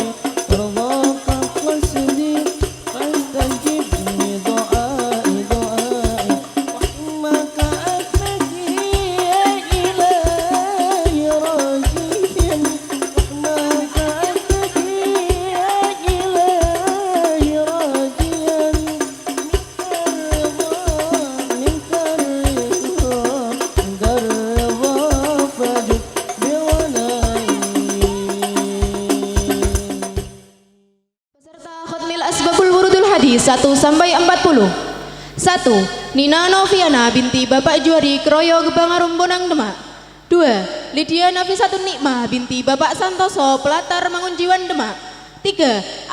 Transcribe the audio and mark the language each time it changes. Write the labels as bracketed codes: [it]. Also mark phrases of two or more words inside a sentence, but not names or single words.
[ar] ورضاك قصدي فاستجب لدعائي دعائي رحمك أبكي يا إلهي راجيا رحمك أبكي يا إلهي راجيا منك الرضا منك الرضا فجد بولائي. [id] Peserta Khotmil Asbabul Wurudul Hadis 1 sampai 40. 1. Nina Noviana binti Bapak Juari Kroyo Gebangarum Bonang Demak. 2. Lydia Nafisatun Nikmah binti Bapak Santoso Pelatar Mangunjiwan Demak. 3.